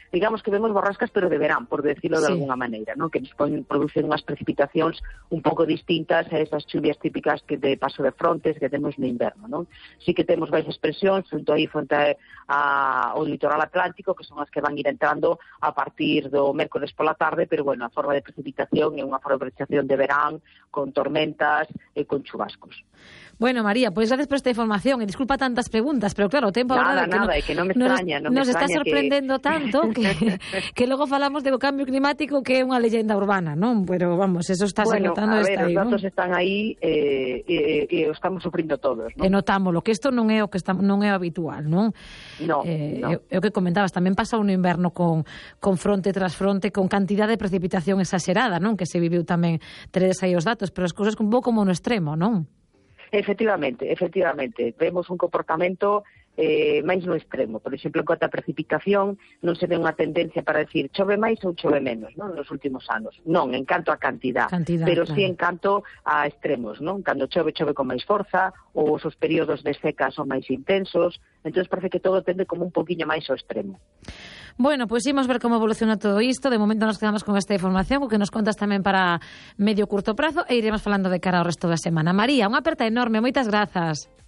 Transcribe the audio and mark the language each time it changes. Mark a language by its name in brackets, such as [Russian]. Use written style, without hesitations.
[Galician] Digamos que vemos borrascas, pero de verán, [Spanish] por decirlo de alguna maneira, [Galician] ¿no? Que nos producen unhas precipitacións un pouco distintas a esas chuvias típicas que de paso de frontes que temos no inverno, ¿no? Sí que temos baixas presións junto aí, fronte ao litoral Atlántico, que son as que van ir entrando a partir do mércoles pola tarde, pero bueno, a forma de precipitación é unha forma de precipitación de verán con tormentas e con chubascos. [Spanish] Bueno, María, pues gracias por esta información y disculpa tantas preguntas, pero claro, tiempo ahora que no me extraña, nos está sorprendiendo que... tanto que luego falamos de cambio climático que es una leyenda urbana, ¿no? Pero vamos, eso está saltando esta ahí. Bueno, los datos están ahí y estamos sufriendo todos, ¿no? Notámoslo, que esto no es lo que estamos, no es habitual, ¿no? No. Lo que comentabas, también pasa un invierno con [Galician] fronte tras fronte, [Spanish] con cantidad de precipitación exagerada, ¿no? Que se vivió también tres ahí los datos, pero las cosas un poco como un extremo, ¿no? Efectivamente. [Galician] Vemos un comportamento máis no extremo. Por exemplo, [Spanish] en cuanto a [Galician] precipitación, non se ve unha tendencia para decir chove máis ou chove menos, non, nos últimos anos. Non, en canto a cantidad pero claro. Sí en canto a extremos, non? Cando chove, chove con máis forza, ou os períodos de seca son máis intensos. Entonces parece que todo tende como un poquinho máis ao extremo. Bueno, pues imos ver como evoluciona todo isto. De momento nos quedamos con esta información, o que nos contas tamén para medio curto prazo, e iremos falando de cara ao resto da semana. María, unha aperta enorme, moitas grazas.